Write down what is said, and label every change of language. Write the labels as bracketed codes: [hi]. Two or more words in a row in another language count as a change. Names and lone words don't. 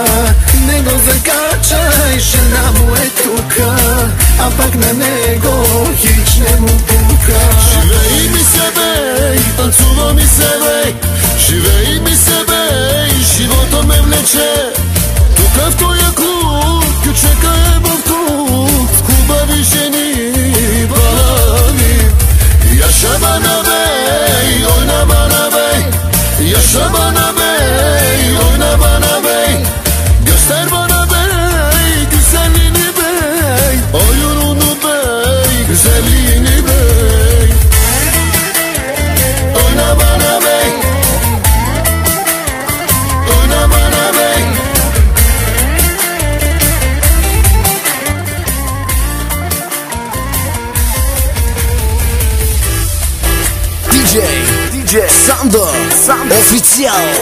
[bg] Не го закачай, жена му е тука, а пък на него хич не му пука. Живей ми се, бей, танцува ми се, бей, живей ми се, бей, живота ме влече. Тука в тоя клуб, ключека е в тук, хубави жени, балами. [tr] Yaşa bana bey, oyna bana bey. Yaşa bana bey, oyna bana bey. Göster bana bey, güzelliğini bey. Oyununu bey, güzelliğini bey. Oyna bana bey, oyna bana bey. DJ Sando Official.